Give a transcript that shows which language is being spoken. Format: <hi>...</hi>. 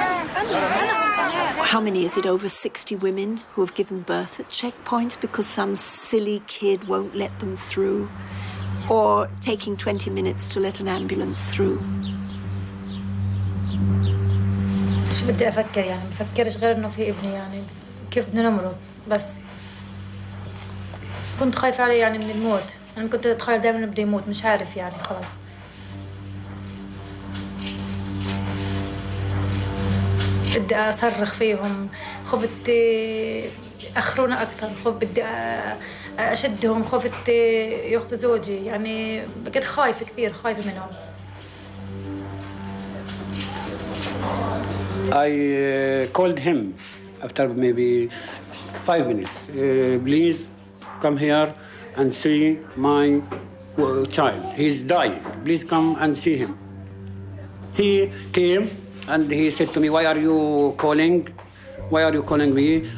<en>How many is it? Over 60 women who have given birth at checkpoints because some silly kid won't let them through, or taking 20 minutes to let an ambulance through.</en> <ar>شو بدي أفكر يعني مفكرش غير إنه في ابني يعني كيف بدنا نمرض بس كنت خايفة عليه يعني من الموت أنا كنت أتخيل دائما إنه بده يموت مش عارف يعني خلاص بدي أصرخ فيهم خفت يأخرونا أكثر بدي أشدهم خفت ياخذوا زوجي يعني بقيت خايفة كثير خايفة منهم.</ar> <en>I called him after maybe 5 minutes. Please come here and see my child. He's dying. Please come and see him. He came and he said to me, "Why are you calling? Why are you calling me?</en>